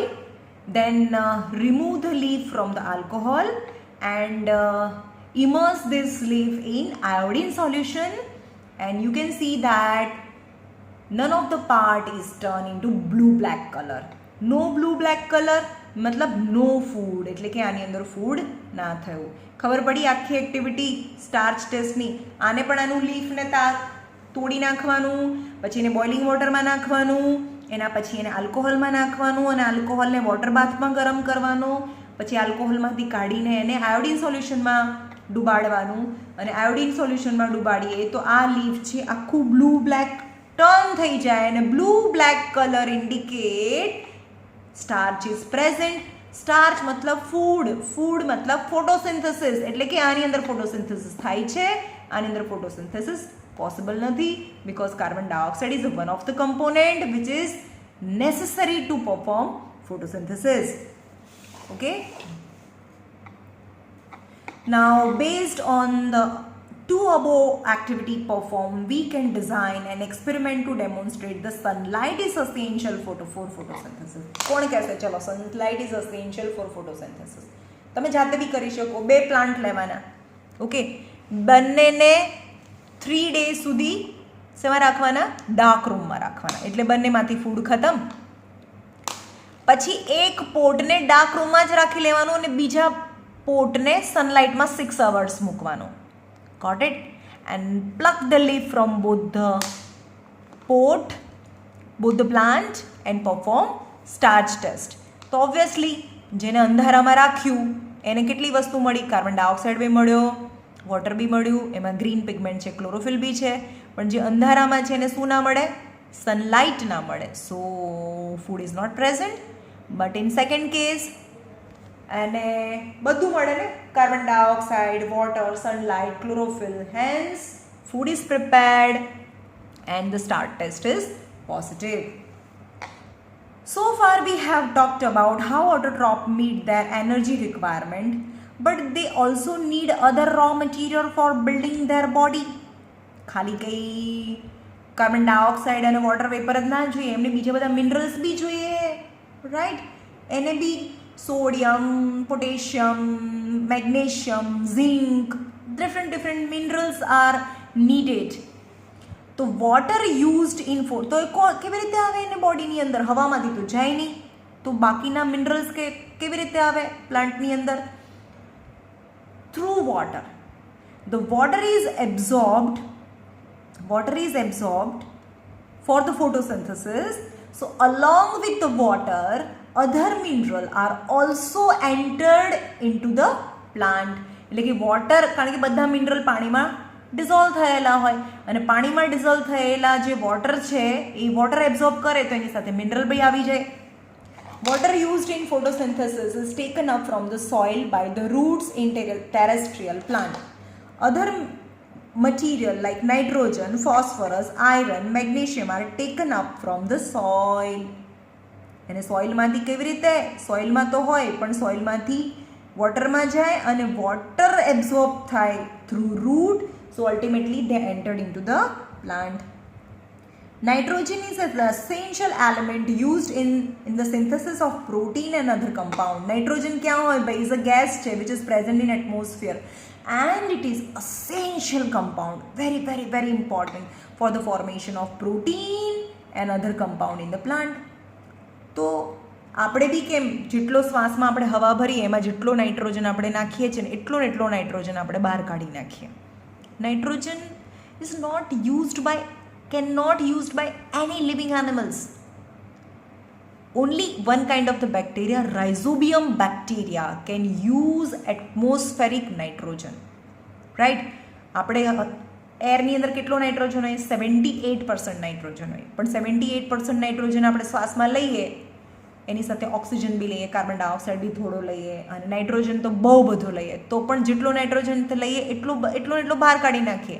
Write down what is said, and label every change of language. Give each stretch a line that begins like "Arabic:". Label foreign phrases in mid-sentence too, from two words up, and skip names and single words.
English: Then remove the leaf from the alcohol and immerse this leaf in iodine solution, and you can see that none of the part is turned into blue black color. No blue black color
Gujarati: મતલબ
English: no food,
Gujarati: એટલે કે આની અંદર ફૂડ ના થયું. ખબર પડી આખી એક્ટિવિટી
English: starch testની.
Gujarati: આને પણ આનું લીફને તોડી નાખવાનું, પછી એને
English: boiling waterમાં
Gujarati: નાખવાનું, એના પછી એને આલ્કોહોલમાં નાખવાનું અને આલ્કોહોલને
English: water bathમાં
Gujarati: ગરમ કરવાનો, પછી આલ્કોહોલમાંથી કાઢીને એને
English: iodine solutionમાં
Gujarati: ડુબાડવાનું, અને
English: iodine solutionમાં
Gujarati: ડુબાડીએ તો આ લીફ છે આખું
English: blue black turn
Gujarati: થઈ જાય, અને
English: blue black color indicate starch is present.
Gujarati: સ્ટાર્ચ મતલબ ફૂડ મતલબ ફોટોસિન્થેસિસ, એટલે કે આની અંદર ફોટોસિન્થેસિસ થાય છે, આની અંદર
English: photosynthesis possible
Gujarati: નથી
English: because carbon dioxide is one of the component which is necessary to perform photosynthesis. Okay. Now based on the two above activity performed, we can design an experiment to demonstrate the sunlight is essential for photosynthesis.
Gujarati: કોણ કહેશે? ચલો,
English: sunlight is essential for photosynthesis.
Gujarati: તમે જાતે બી કરી શકો. 2 પ્લાન્ટ લેવાના, ઓકે, બંનેને 3 days સુધી શેમાં રાખવાના?
English: dark roomમાં
Gujarati: રાખવાના, એટલે બંનેમાંથી ફૂડ ખતમ. પછી એક પોટને
English: dark roomમાં
Gujarati: જ રાખી લેવાનું અને બીજા પોટને સનલાઇટમાં 6 hours મૂકવાનું.
English: Got it? And pluck the leaf from both the plant and perform starch test.
Gujarati: તો ઓબ્વિયસલી જેને અંધારામાં રાખ્યું એને કેટલી વસ્તુ મળી?
English: carbon dioxide
Gujarati: બી મળ્યો, વોટર બી મળ્યું, એમાં
English: green pigment
Gujarati: છે, ક્લોરોફિલ બી છે, પણ જે અંધારામાં છે એને શું ના મળે?
English: સનલાઇટ
Gujarati: ના મળે.
English: so food is not present. but in second case
Gujarati: અને બધું મળે ને,
English: carbon dioxide, water, sunlight, chlorophyll, hence food is prepared and the start test is positive. So far we have talked about how autotroph meet their energy requirement, but they also need other raw material for building their body.
Gujarati: ખાલી કઈ
English: carbon dioxide
Gujarati: અને
English: water vapour
Gujarati: જ ના જોઈએ, એમને બીજા બધા મિનરલ્સ બી જોઈએ, રાઈટ? એને બી
English: sodium, potassium, magnesium, zinc, different minerals are needed.
Gujarati: તો
English: water used in food
Gujarati: તો કેવી રીતે આવે એને બોડીની અંદર? હવામાંથી તો જાય નહીં, તો બાકીના મિનરલ્સ કેવી રીતે આવે પ્લાન્ટની અંદર?
English: through water. The water is absorbed for the photosynthesis. So along with the water, other mineral are also entered into the plant.
Gujarati: એટલે કે વોટર, કારણ કે બધા મિનરલ પાણીમાં ડિઝોલ્વ થયેલા હોય, અને પાણીમાં ડિઝોલ્વ થયેલા જે વોટર છે એ
English: water absorb
Gujarati: કરે તો એની સાથે મિનરલ બી આવી જાય.
English: water used in photosynthesis is taken up from the soil by the roots in terrestrial plant. Other material like nitrogen, phosphorus, iron, magnesium are taken up from the soil.
Gujarati: અને સોઇલમાંથી કેવી રીતે? સોઇલમાં તો હોય પણ સોઇલમાંથી વોટરમાં જાય અને
English: water absorb
Gujarati: થાય
English: through root. so ultimately they entered in to the plant. Nitrogen is an essential element used in the synthesis of protein and other compound. Nitrogen
Hindi: क्या होय भाई
English: is a gas છે which is present in atmosphere and it is essential compound, very very very important for the formation of protein and other compound in the plant.
Gujarati: તો આપણે બી કેમ જેટલો શ્વાસમાં આપણે હવા ભરીએ એમાં જેટલો નાઇટ્રોજન આપણે નાખીએ છીએ ને એટલો નાઇટ્રોજન આપણે બહાર કાઢી નાખીએ.
English: nitrogen is cannot used by any living animals. Only one kind of the bacteria, Rhizobium bacteria, can use atmospheric nitrogen. Right?
Gujarati: આપણે એરની અંદર કેટલો નાઇટ્રોજન હોય? 78% નાઇટ્રોજન હોય. પણ 78% નાઇટ્રોજન આપણે શ્વાસમાં લઈએ એની સાથે ઓક્સિજન બી લઈએ,
English: carbon dioxide
Gujarati: બી થોડો લઈએ અને નાઇટ્રોજન તો બહુ બધો લઈએ, તો પણ જેટલો નાઇટ્રોજન લઈએ એટલો બહાર કાઢી નાખીએ.